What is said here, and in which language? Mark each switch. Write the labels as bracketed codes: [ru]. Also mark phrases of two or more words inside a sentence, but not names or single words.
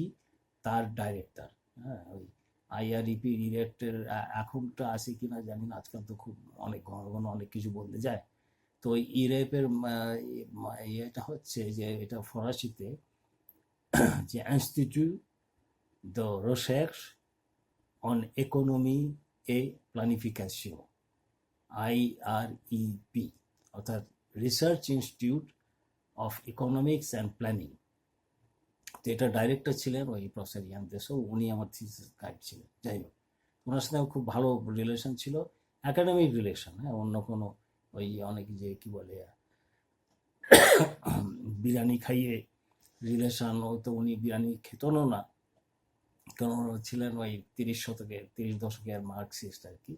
[bn] তার ডাইরেক্টর। হ্যাঁ, ওই IREP ডিরেক্টর এখনটা আছে কিনা জানি না, আজকাল তো খুব অনেক ঘন ঘন অনেক কিছু বলতে যায়। তো ওই ইরেপের ইয়েটা হচ্ছে যে এটা ফরাসিতে যে ইনস্টিটিউট [fr] de recherche en économie et planification, [bn] IREP, [en] অর্থাৎ Research Institute of Economics and Planning. [bn] তো এটা ডাইরেক্টর ছিলেন ওই প্রফেসর ইয়ান দেশো, উনি আমার [en] thesis guide [bn] ছিলেন। যাই হোক, ওনার সাথে আমার খুব ভালো রিলেশন ছিল, [en] academic relation. [bn] হ্যাঁ, অন্য কোনো ওই অনেক যে কি বলে বিরিয়ানি খাইয়ে রিলেশন, ও তো উনি বিরিয়ানি খেতেন না, কারণ ওরা ছিলেন ওই 30 দশকের মার্কসিস্ট আর কি।